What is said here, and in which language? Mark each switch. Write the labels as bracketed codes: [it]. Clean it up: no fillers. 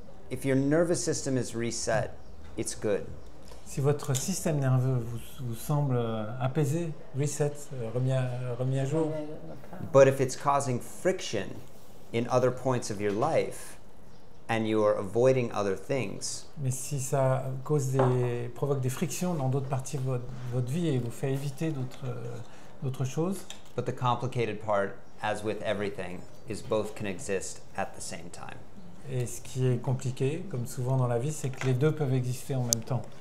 [en] if your nervous system is reset, it's good. [fr] Si votre système nerveux vous semble apaisé, reset, remis à jour. [en] But if it's causing friction in other points of your life and you are avoiding other things, [fr] Mais si ça provoque des frictions dans d'autres parties de votre vie et vous fait éviter d'autres choses. [en] but the complicated part, as with everything, is both can exist at the same time. [fr] Et ce qui est compliqué, comme souvent dans la vie, c'est que les deux peuvent exister en même temps.